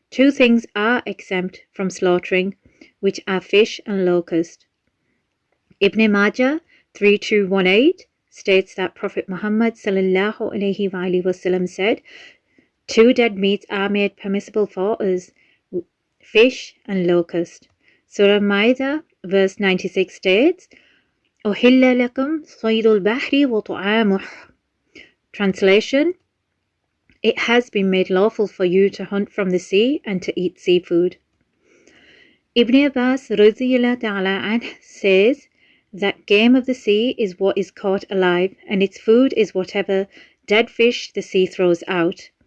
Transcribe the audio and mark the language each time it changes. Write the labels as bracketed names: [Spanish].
[English] Two things are exempt from slaughtering, which are fish and locust. Ibn Majah 3218 states that Prophet Muhammad ﷺ said, two dead meats are made permissible for us, fish and locust. Surah Ma'idah verse 96 states, [Arabic] أُحِلَّ لَكُمْ صَيْدُ الْبَحْرِ وَطُعَامُهُ. [English] Translation: it has been made lawful for you to hunt from the sea and to eat seafood. Ibn Abbas radiyallahu ta'ala anh says that game of the sea is what is caught alive, and its food is whatever dead fish the sea throws out.